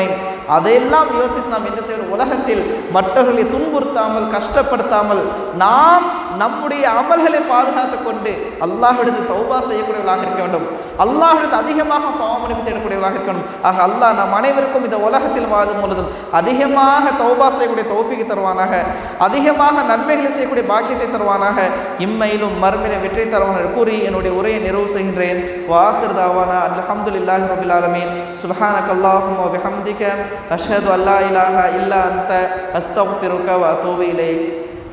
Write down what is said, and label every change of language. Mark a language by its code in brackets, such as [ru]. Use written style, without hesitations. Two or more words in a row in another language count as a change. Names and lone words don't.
[ta] அதையெல்லாம் யோசித்து நாம் என்ன செய்யணும்? உலகத்தில் மற்றவர்களை துன்புறுத்தாமல், கஷ்டப்படுத்தாமல் நாம் நம்முடைய அமல்களை பாதுகாத்து கொண்டு அல்லாஹ்விடத்தில் தௌபா செய்யக்கூடியவர்களாக இருக்க வேண்டும். அல்லாஹ்விடத்தில் அதிகமாக பாவமன்னிப்பு தேடக்கூடியவர்களாக இருக்க வேண்டும். ஆக அல்லாஹ் நம் அனைவருக்கும் இந்த உலகத்தில் வாழும் பொழுதும் அதிகமாக தௌபா செய்யக்கூடிய தௌஃபீக் தருவானாக, அதிகமாக நன்மைகளை செய்யக்கூடிய பாக்கியத்தை தருவானாக, இம்மையிலும் மறுமையிலும் வெற்றி தருவானாக கூறி என்னுடைய உரையை நிறைவு செய்கின்றேன். [ar] وآخر دعوانا الحمد لله رب العالمين سبحانك اللهم وبحمدك أشهد أن لا إله إلا أنت أستغفرك وأتوب إليك.